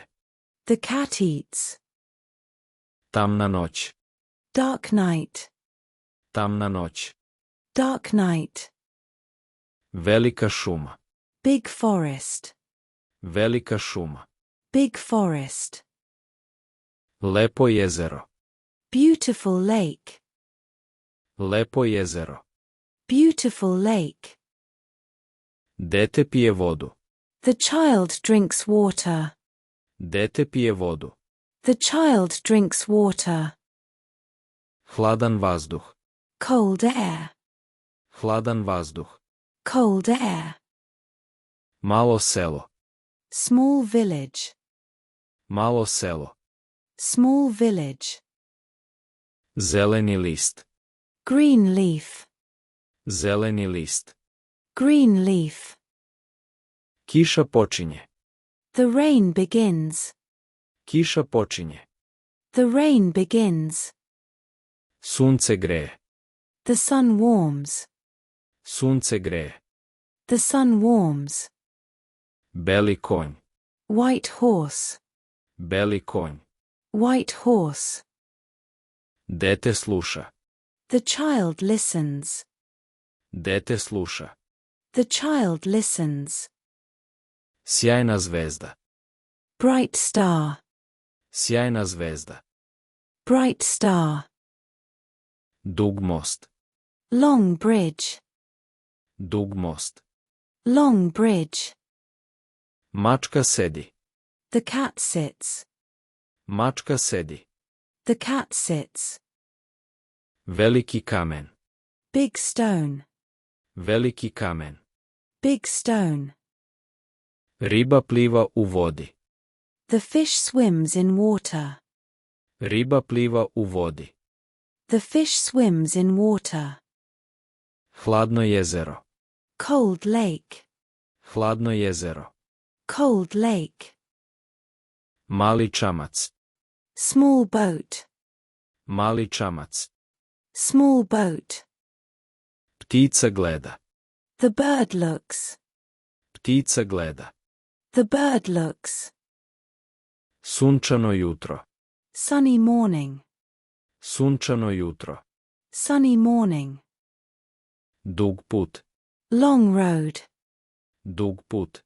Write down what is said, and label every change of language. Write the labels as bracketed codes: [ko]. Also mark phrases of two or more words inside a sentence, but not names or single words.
[en] The cat eats. [sr] Tamna noć. [en] Dark night. [sr] Tamna noć. [en] Dark night. [sr] Velika šuma. [en] Big forest. [sr] Velika šuma. [en] Big forest. [sr] Lepo jezero. [en] Beautiful lake. [sr] Lepo jezero. [en] Beautiful lake. [sr] Dete pije vodu. [en] The child drinks water. [sr] Dete pije vodu. [en] The child drinks water. [sr] Hladan vazduh. [en] Cold air. [sr] Hladan vazduh. [en] Cold air. [sr] Malo selo. [en] Small village. [sr] Malo selo. [en] Small village. [sr] Zeleni list. [en] Green leaf. [sr] Zeleni list. [en] Green leaf. [sr] Kiša počinje. [en] The rain begins. [sr] Kiša počinje. [en] The rain begins. [sr] Sunce greje. [en] The sun warms. [sr] Sunce greje. [en] The sun warms. [sr] Beli konj. [en] White horse. [sr] Beli konj. [en] White horse. [sr] Dete sluša. [en] The child listens. [sr] Dete sluša. [en] The child listens. [sr] Sjajna zvezda. [en] Bright star. [sr] Sjajna zvezda. [en] Bright star. [sr] Dug most. [en] Long bridge. [sr] Dug most. [en] Long bridge. [sr] Mačka sedi. [en] The cat sits. [sr] Mačka sedi. [en] The cat sits. [sr] Veliki kamen. [en] Big stone. [sr] Veliki kamen. [en] Big stone. [sr] Riba pliva u vodi. [en] The fish swims in water. [sr] Riba pliva u vodi. [en] The fish swims in water. [sr] Hladno jezero. [en] Cold lake. [sr] Hladno jezero. [en] Cold lake. [sr] Mali čamac. [en] Small boat. [sr] Mali čamac. [en] Small boat. [sr] Ptica gleda. [en] The bird looks. [sr] Ptica gleda. [en] The bird looks. [sr] Sunčano jutro. [en] Sunny morning. [sr] Sunčano jutro. [en] Sunny morning. [sr] Dug put. [en] Long road. [sr] Dug put.